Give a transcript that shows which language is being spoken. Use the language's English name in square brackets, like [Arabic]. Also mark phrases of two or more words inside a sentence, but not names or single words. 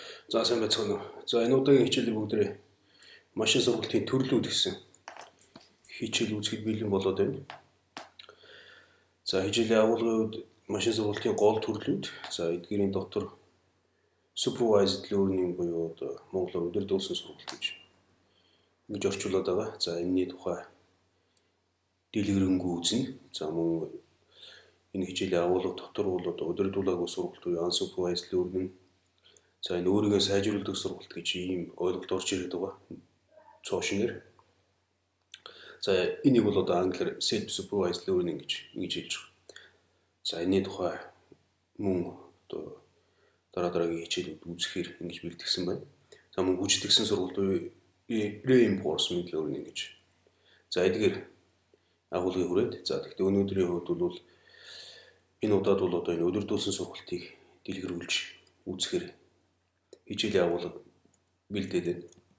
[Mongolian] За сайн байцгаана уу. За энэ удаагийн хичээлийг бүгдээ машин сургалтын төрлүүд гэсэн хичээл үзэхэд бэлэн болоод байна. За хичээлийн агуулгын үед машин сургалтын гол төрлүүд, за эдгээрийн дотор [English] supervised learning [Mongolian] буюу одоо монголоор удирдуулсан сургалт гэж орчуулад байгаа. За энэний тухай дэлгэрэнгүй үзнэ. За мөн энэ хичээлийн агуулга дотор бол одоо удирдуулаагүй сургалт буюу [English] unsupervised learning. [Mongolian] За энэ өөрийгөө сайжруулдаг сургалт гэж ийм ойлголт орж ирээд байгаа. Цоошинээр. За энийг бол одоо англиар [English] self-supervised learning [Mongolian] гэж хэлж байгаа. За энэний тухай мөн одоо дараагийн хичээлүүд үзэхээр ингэж бэлтгэсэн байна. За мөн гүйцэтгэсэн сургалт буюу [English] reinforcement learning [Mongolian] гэж. За эдгээр агуулгыг хүрээд. За тэгэхээр өнөөдрийн хувьд бол энэ удаад бол одоо энэ удирдуулсан сургалтыг дэлгэрүүлж үзэхээр хичээлийн агуулга бэлдээд байна.